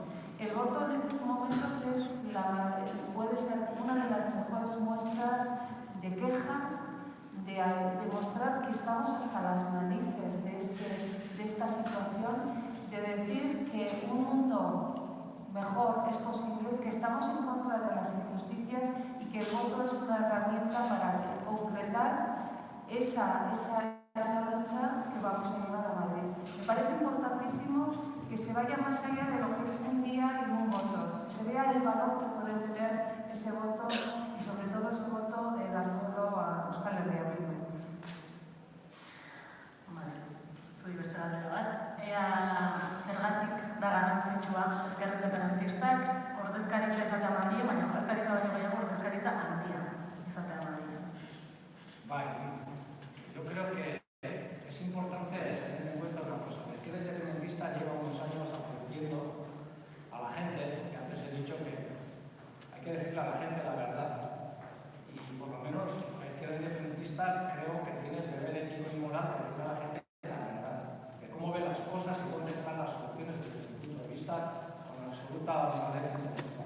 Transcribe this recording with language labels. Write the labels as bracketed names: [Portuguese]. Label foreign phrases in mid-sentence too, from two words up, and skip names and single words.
[Spanish] El voto en estos momentos puede ser una de las mejores muestras de queja, de mostrar que estamos hasta las narices de esta situación, de decir que un mundo mejor es posible, que estamos en contra de las injusticias y que el voto es una herramienta para concretar esa lucha que vamos a llevar a Madrid. Me parece importantísimo que se vaya más allá de lo que es un día y un voto, que se vea el valor que puede tener ese voto, y sobre todo ese voto dándolo a Euskal Herria Bildu. [Basque] Zuri beste galdera bat. Ea zergatik da garrantzitsua ezker independentistak ordezkaritza izatea Madrilen, baina ordezkaritza baino gehiago ordezkaritza handia izatea Madrilen. [Spanish] Yo creo que es importante tener en cuenta una cosa. El izquierda independentista lleva unos años advirtiendo a la gente, que antes he dicho que hay que decirle a la gente la verdad. Y por lo menos la izquierda independentista creo que tiene el deber ético y moral de decirle a la gente la verdad, de cómo ve las cosas y dónde están las soluciones desde su punto de vista con absoluta honradez intelectual.